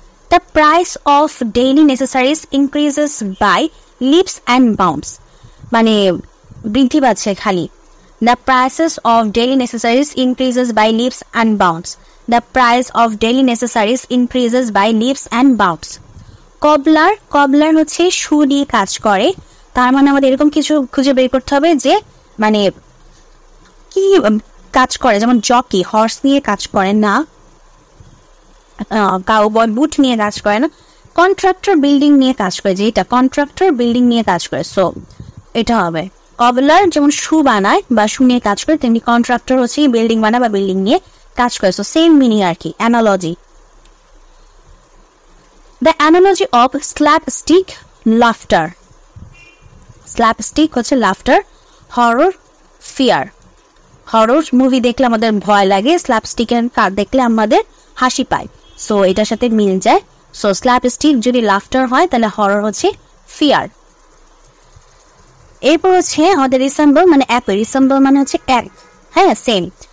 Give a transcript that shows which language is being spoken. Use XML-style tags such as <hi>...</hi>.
<en>The price of daily necessaries increases by leaps and bounds.</en> <bn>মানে বৃদ্ধি পাচ্ছে খালি।</bn> <en>The prices of daily necessaries increases by leaps and bounds. The price of daily necessaries increases by leaps and bounds.</en> <bn>কবলার হচ্ছে শু দিয়ে কাজ করে, তার মানে আমাদের এরকম কিছু খুঁজে বের করতে হবে যে মানে কি কাজ করে, যেমন জকি হর্স নিয়ে কাজ করে না, কাউবয় বুট নিয়ে কাজ করে না, কন্ট্রাক্টর বিল্ডিং নিয়ে কাজ করে, যে এটা কন্ট্রাক্টর বিল্ডিং নিয়ে কাজ করে, সো এটা হবে। কবলার যেমন শু বানায় বা শু নিয়ে কাজ করে, তেমনি কন্ট্রাক্টর হচ্ছে বিল্ডিং বানায় বা বিল্ডিং নিয়ে কাজ করে, সো সেম মিনিং আর কি, analogy.</bn> <en>The analogy of slapstick laughter. Slapstick</en> <bn>হচ্ছে</bn> <en>laughter, horror fear.</en> <bn>Horror movie দেখলে আমাদের ভয় লাগে, স্ল্যাপস্টিকের কার দেখলে আমাদের হাসি পায়, সো এটার সাথে মিল যায়। সো স্ল্যাপস্টিক যদি লাফটার হয় তাহলে হরর হচ্ছে ফিয়ার। এরপর হচ্ছে আমাদের রিসেম্বল মানে একই, রিসেম্বল মানে হচ্ছে এক, হ্যাঁ সেম।</bn>